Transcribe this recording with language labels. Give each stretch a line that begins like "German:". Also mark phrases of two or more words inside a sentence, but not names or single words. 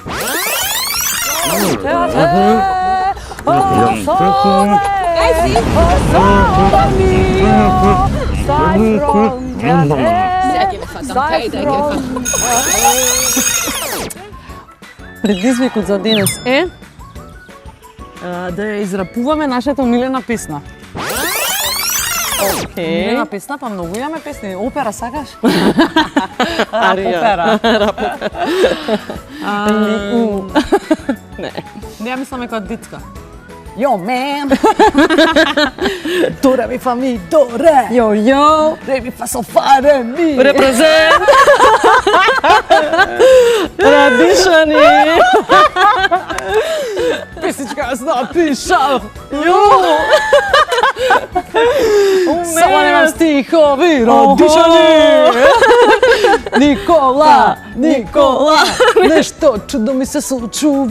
Macedonian: Предизвикот за денес е да ја израпуваме нашата омилена песна. Омилена песна, па многу имаме песни. Опера сакаш? Арија. Не. Не, ја мислам дека детска.
English: Yo man, do re mi fa mi do re, Yo, re mi fa so fa re mi. represent Радишани.
Macedonian: Песничка јас напишав. Јо. Само немам стихови, родишани. Никола, Никола, нешто чудо ми се случува.